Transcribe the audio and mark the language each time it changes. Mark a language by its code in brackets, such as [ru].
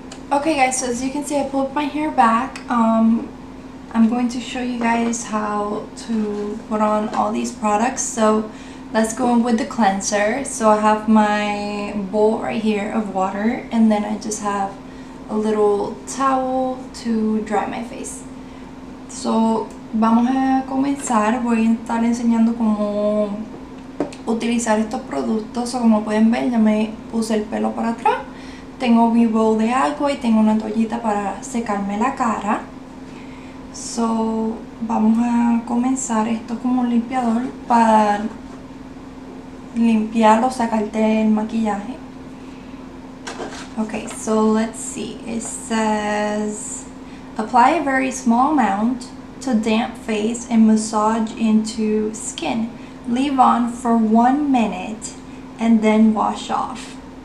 [en] Okay guys, so as you can see, I pulled my hair back. I'm going to show you guys how to put on all these products. So let's go in with the cleanser. So I have my bowl right here of water, and then I just have a little towel to dry my face. [es] So vamos a comenzar. Voy a estar enseñando cómo utilizar estos productos. So como pueden ver, ya me puse el pelo para atrás. Tengo mi bowl de agua y tengo una toallita para secarme la cara. So, vamos a comenzar esto como un limpiador para limpiar o sacarte el maquillaje. [en] Okay, so let's see. It says, apply a very small amount to damp face and massage into skin. Leave on for 1 minute and then wash off.